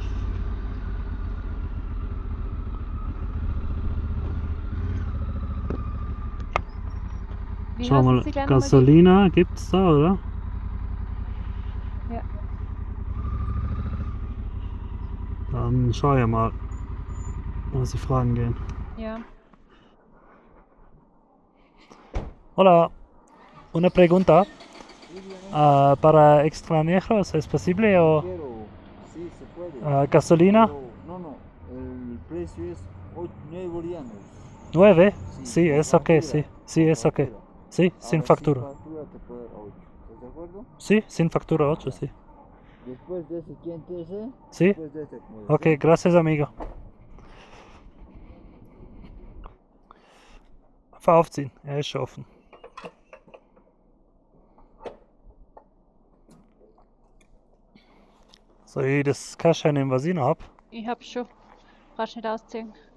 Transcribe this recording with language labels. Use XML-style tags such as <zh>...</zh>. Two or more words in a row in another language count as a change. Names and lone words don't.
<de>Wie Schau heißen mal, sie gleich nochmal die? Gasolina gibt's da, oder? Ja. Dann schau ja mal, was die Fragen gehen. Ja.</de> <es>Hola, una pregunta. Para extranjeros, ¿es posible o Sí, se puede. gasolina? Pero no, el precio es 9 bolivianos. 9? Sí, es sin ok, factura, sí. Sí, es ok. factura. Sí, sin Ahora, factura. Sin factura te puedo dar 8. ¿Estás de acuerdo? Sí, sin factura 8, sí. Después de ese, ¿quién te dice? Sí, Después de ese, ¿cómo ok, dice? gracias amigo.</es> <de>Einfach aufziehen, er ist schon offen. Soll ich das Cash nehmen, was ich noch hab? Ich hab schon. Brauchst nicht ausziehen.</de>